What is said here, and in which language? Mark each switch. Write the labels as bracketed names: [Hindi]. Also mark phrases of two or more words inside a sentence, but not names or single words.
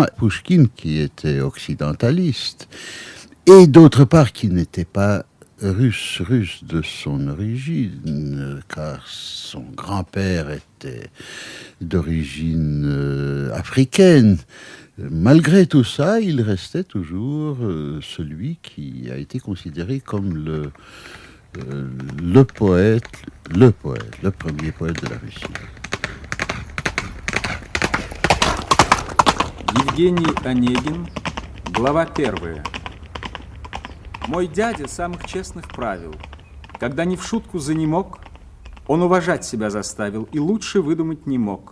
[French] Pouchkine, qui était occidentaliste, et d'autre part qui n'était pas russe de son origine, car son grand-père était d'origine africaine. Malgré tout ça, il restait toujours celui qui a été considéré comme le premier poète de la Russie. [Russian] Евгений Онегин, глава 1. Мой дядя самых честных правил. Когда не в шутку занемог, он уважать себя заставил и лучше выдумать не мог.